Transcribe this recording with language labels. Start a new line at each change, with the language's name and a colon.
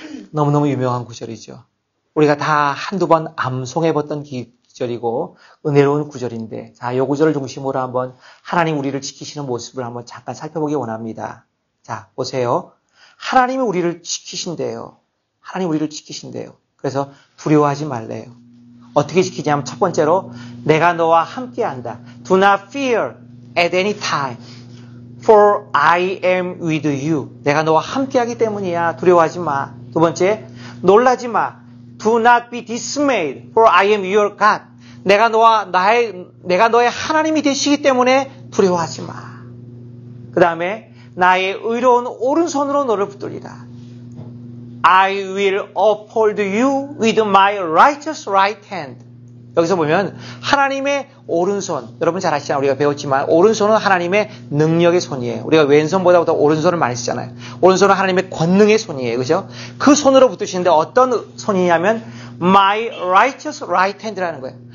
Korean: 너무너무 유명한 구절이죠. 우리가 다 한두 번 암송해봤던 구절이고 은혜로운 구절인데, 자, 이 구절을 중심으로 한번 하나님 우리를 지키시는 모습을 한번 잠깐 살펴보기 원합니다. 자, 보세요. 하나님이 우리를 지키신대요. 하나님 우리를 지키신대요. 그래서 두려워하지 말래요. 어떻게 지키냐면 첫 번째로 내가 너와 함께한다.
English: Do not fear at any time, for I am with you.
Korean: 내가 너와 함께하기 때문이야. 두려워하지 마. 두 번째, 놀라지 마.
English: Do not be dismayed, for I am your God.
Korean: 내가 너의 하나님이 되시기 때문에 두려워하지 마. 그 다음에 나의 의로운 오른손으로 너를 붙들리라.
English: I will uphold you with my righteous right hand.
Korean: 여기서 보면 하나님의 오른손, 여러분 잘 아시잖아요. 우리가 배웠지만 오른손은 하나님의 능력의 손이에요. 우리가 왼손보다 오른손을 많이 쓰잖아요. 오른손은 하나님의 권능의 손이에요. 그죠? 그 손으로 붙드시는데 어떤 손이냐면
English: my righteous right hand
Korean: 라는 거예요.